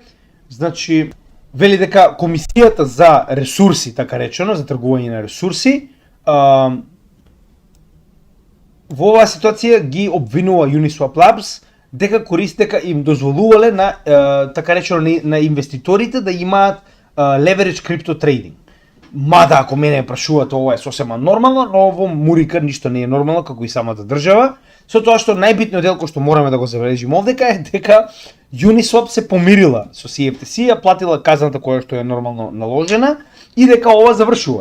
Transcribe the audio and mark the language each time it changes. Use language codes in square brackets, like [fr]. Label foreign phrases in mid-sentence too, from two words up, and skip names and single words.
[mk] Значи вели дека комисијата за ресурси, така речено, за тргување на ресурси, во оваа ситуација ги обвинува Uniswap Labs дека дека им дозволувале на така речено на инвеститорите да имаат [en] leverage crypto trading. [mk] Мада ако мене прашувате, ова е сосема нормално, но во Мурика ништо не е нормално како и самата држава. Со тоа што најбитниот дел кој што мораме да го забележиме овдека е дека Uniswap се помирила со CFTC, ја платила казната која што е нормално наложена и дека ова завршува.